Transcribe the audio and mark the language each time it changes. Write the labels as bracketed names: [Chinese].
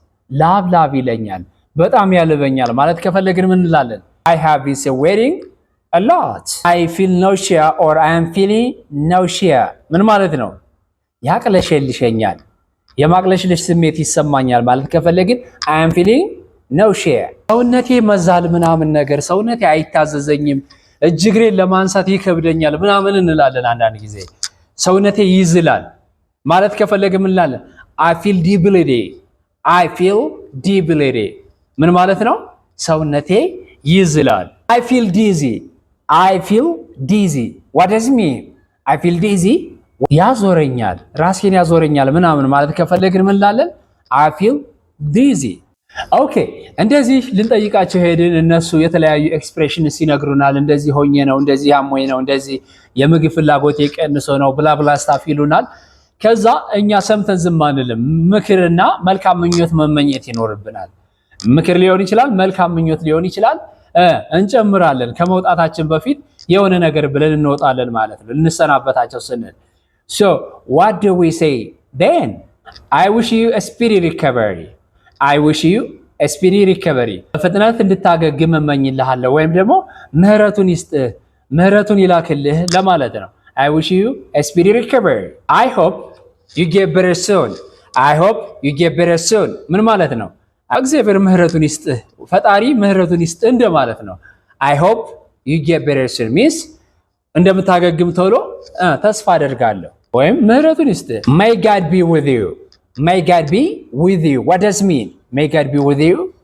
[Amharic] ላብ ላብ ይለኛል፣ በጣም ያልበኛል ማለት ከፈለግን ምን እንላለን? [English] I have been sweating a lot. I feel nausea or I am feeling nausea. [Amharic] ምን ማለት ነው? ያቅለሸልሸኛል፣ የማቅለሽለሽ ስሜት ይሰማኛል ማለት ከፈለግን [English] I am feeling nausea. [Amharic] ሰውነቴ መዛል ምናምን ነገር ሰውነቴ አይታዘዘኝም፣ እጅግሬን ለማንሳት ይከብደኛል ምናምን እንላለን። አንዳንድ ጊዜ ሰውነቴ ይዝላል ማለት ከፈለግን ምን እንላለን? [English] I feel debility. I feel debility. [Amharic] ምን ማለት ነው? ሰውነቴ ይዝላል። [English] I feel dizzy. I feel dizzy. What does it mean? I feel dizzy. [Amharic] ያዞረኛል፣ ራሴን ያዞረኛል ምናምን ማለት ከፈለግን ምን እንላለን? [English] I feel dizzy. [Amharic] ኦኬ፣ እንደዚህ ልንጠይቃቸው ሄድን። እነሱ የተለያዩ ኤክስፕሬሽንስ ይነግሩናል። እንደዚህ ሆኜ ነው፣ እንደዚህ አሞኝ ነው፣ እንደዚህ የምግብ ፍላጎት የቀንሶ ነው ብላ ብላ ስታፍ ይሉናል። ከዛ እኛ ሰምተን ዝም አንልም። ምክርና መልካም ምኞት መመኘት ይኖርብናል። ምክር ሊሆን ይችላል፣ መልካም ምኞት ሊሆን ይችላል። እንጨምራለን። ከመውጣታችን በፊት የሆነ ነገር ብለን እንወጣለን ማለት ነው ልንሰናበታቸው ስንል። [English] So what do we say then? I wish you a speedy recovery. I wish you a speedy recovery. [Amharic] በፍጥነት እንድታገግም እመኝልሃለሁ ወይም ደግሞ ምህረቱን ይስጥህ፣ ምህረቱን ይላክልህ ለማለት ነው። [English] I wish you a speedy recovery. I hope you get better soon. I hope you get better soon. [Amharic] ምን ማለት ነው? እግዚአብሔር ምህረቱን ይስጥህ፣ ፈጣሪ ምህረቱን ይስጥህ እንደማለት ነው። [English] I hope you get better soon means [Amharic] እንደምታገግም ቶሎ ተስፋ አደርጋለሁ ወይም ምህረቱን ይስጥህ። [English] May God be with you. May God be with you. What does it mean? May God be with you.